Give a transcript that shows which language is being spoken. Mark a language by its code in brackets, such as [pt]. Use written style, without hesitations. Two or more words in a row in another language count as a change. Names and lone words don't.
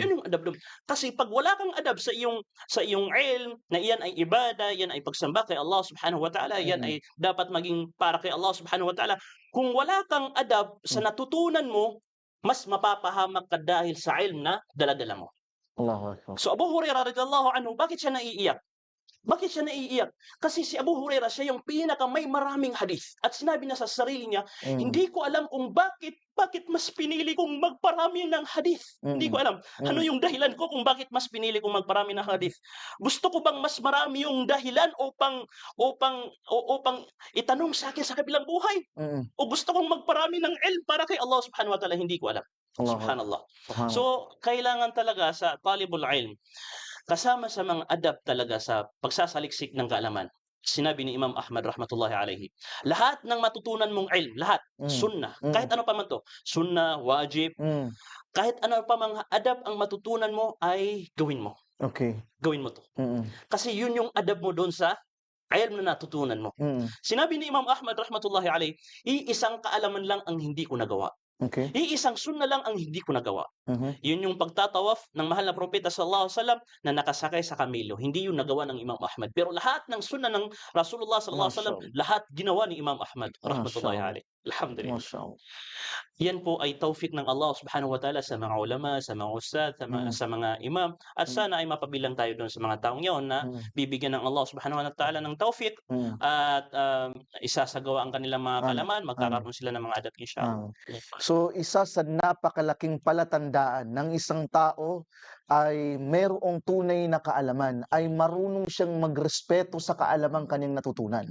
[tl] Yun yung adab dun. Kasi 'pag wala kang adab sa iyong ilm na iyan ay ibada, yan ay pagsamba kay Allah [ar] سبحانه وتعالى, [tl] yan Mm. ay dapat maging para kay Allah [ar] سبحانه وتعالى. [tl] Kung wala kang adab sa Mm. natutunan mo, mas mapapahamak ka dahil sa ilm na dala-dala mo. [ar] الله أكبر. [tl] So Abu Hurairah [ar] رضي الله عنه, [tl] bakit siya naiiyak? Bakit siya naiiyak? Kasi si Abu Hurairah siya yung may maraming hadith. At sinabi niya sa sarili niya, Mm. hindi ko alam kung bakit mas pinili kong magparami ng hadith. Hindi ko Mm. alam. Ano Mm. yung dahilan ko kung bakit mas pinili kong magparami ng hadith? Gusto ko bang mas marami yung dahilan upang itanong sa akin sa kabilang buhay? Mm. O gusto kong magparami ng ilm para kay Allah [ar] سبحانه وتعالى? [tl] Hindi ko alam. [ar] الله أكبر. [tl] Subhanallah. Subhanallah. So, kailangan talaga sa [ar] طالب العلم, [tl] kasama sa mga adab talaga sa pagsasaliksik ng kaalaman. Sinabi ni Imam Ahmad [ar] رحمة الله عليه, [tl] lahat ng matutunan mong ilm, lahat, Mm. sunnah, Mm. kahit ano pa man 'to, [ar] سنة واجب, Mm. [tl] kahit ano pa mang adab ang matutunan mo ay gawin mo. Okay. Gawin mo 'to. Mm. Kasi yun yung adab mo doon sa ilm na natutunan mo. Mm. Sinabi ni Imam Ahmad [ar] رحمة الله عليه, [tl] iisang kaalaman lang ang hindi ko nagawa. Okay. Iisang sunnah lang ang hindi ko nagawa. Mhm. Yun yung pagtatawaf ng mahal na propeta [ar] صلى الله عليه وسلم [tl] na nakasakay sa kamelo. Hindi yun nagawa ng Imam Ahmad. Pero lahat ng sunnah ng Rasulullah [ar] صلى الله عليه وسلم, [tl] Mashallah. lahat ginawa ni Imam Ahmad rahmatullahi Mashallah. [ar] عليه الحمد لله. [tl] Mashallah. Yan po ay taufik ng Allah [ar] سبحانه وتعالى [tl] sa mga ulama, sa mga ustad, Mm. sa mga imam. At Mm. sana ay mapabilang tayo doon sa mga taong yon na Mm. bibigyan ng Allah [ar] سبحانه وتعالى [tl] ng taufik Mm. at isasagawa ang kanilang mga Amin. kalaman, Amin. magkakaroon sila ng mga adab inshallah. So, isa sa napakalaking palatandaan ng isang tao ay mayroong tunay na kaalaman, ay marunong siyang magrespeto sa kaalamang kanyang natutunan.